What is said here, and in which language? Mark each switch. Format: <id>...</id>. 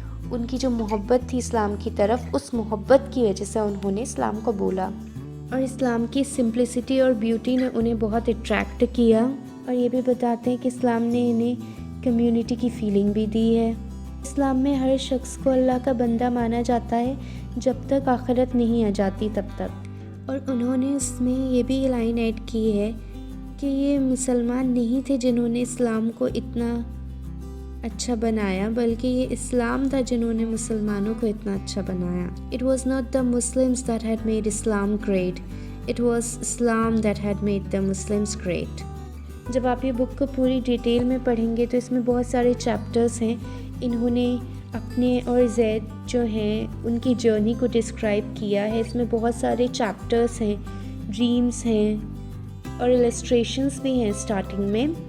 <ur>ان کی جو محبت تھی اسلام کی طرف، اس محبت کی وجہ سے انہوں نے اسلام کو بولا، اور اسلام کی سمپلسٹی اور بیوٹی نے انہیں بہت اٹریکٹ کیا۔ اور یہ بھی بتاتے ہیں کہ اسلام نے انہیں کمیونٹی کی فیلنگ بھی دی ہے۔ اسلام میں ہر شخص کو اللہ کا بندہ مانا جاتا ہے جب تک آخرت نہیں آ جاتی تب تک۔ اور انہوں نے اس میں یہ بھی لائن ایڈ کی ہے کہ یہ مسلمان نہیں تھے جنہوں نے اسلام کو اتنا اچھا بنایا، بلکہ یہ اسلام تھا جنہوں نے مسلمانوں کو اتنا اچھا بنایا۔</ur> <en>It was not the Muslims that had made Islam great. It was Islam that had made the Muslims great.</en> <ur>جب آپ یہ بک کو پوری ڈیٹیل میں پڑھیں گے تو اس میں بہت سارے چیپٹرز ہیں۔ انہوں نے اپنے اور زید جو ہیں ان کی جرنی کو ڈسکرائب کیا ہے۔ اس میں بہت سارے چیپٹرز ہیں، ڈریمز ہیں اور السٹریشنز بھی ہیں اسٹارٹنگ میں۔</ur>